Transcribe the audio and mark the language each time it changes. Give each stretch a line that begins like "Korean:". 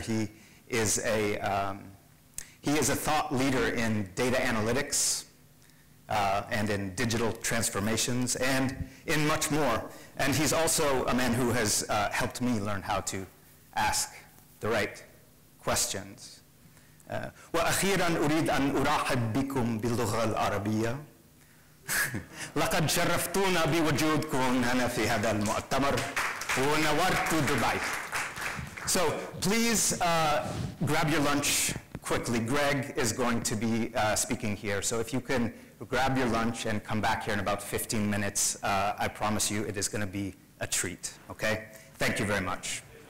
English: He is a thought leader in data analytics and in digital transformations and in much more. And he's also a man who has helped me learn how to ask the right questions.
Arabic: وأخيراً أريد أن أرحب بكم باللغة العربية. لقد شرفتونا بوجودكم هنا في هذا المؤتمر ونورت دبي.
English: So please grab your lunch quickly. Greg is going to be speaking here. So if you can grab your lunch and come back here in about 15 minutes, I promise you it is going to be a treat, okay? Thank you very much.